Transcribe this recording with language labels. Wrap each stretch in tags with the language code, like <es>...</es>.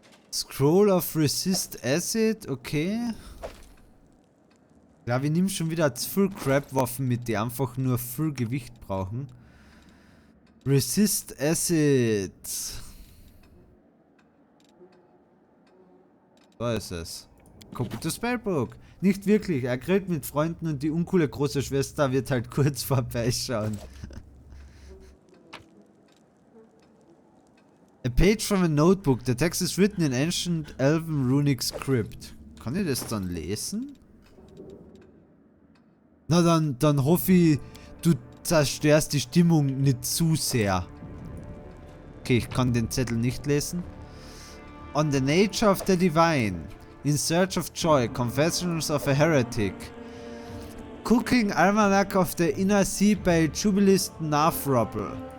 <en>Scroll of Resist Acid, okay.</en> <de>Ja, wir nehmen schon wieder zu viel Crap-Waffen mit, die einfach nur viel Gewicht brauchen.</de> <en>Resist Acid.</en> <de>Da ist es.</de> <en>Copy to Spellbook.</en> <de>Nicht wirklich, er grillt mit Freunden und die uncoole große Schwester wird halt kurz vorbeischauen.</de> <en>A page from a notebook. The text is written in ancient elven runic script.</en> <de>Kann ich das dann lesen? Na dann hoffe ich, du zerstörst die Stimmung nicht zu sehr. Okay, ich kann den Zettel nicht lesen.</de> <en>On the nature of the divine. In search of joy. Confessions of a heretic. Cooking Almanac of the Inner Sea by Jubilist Nathrobble.</en>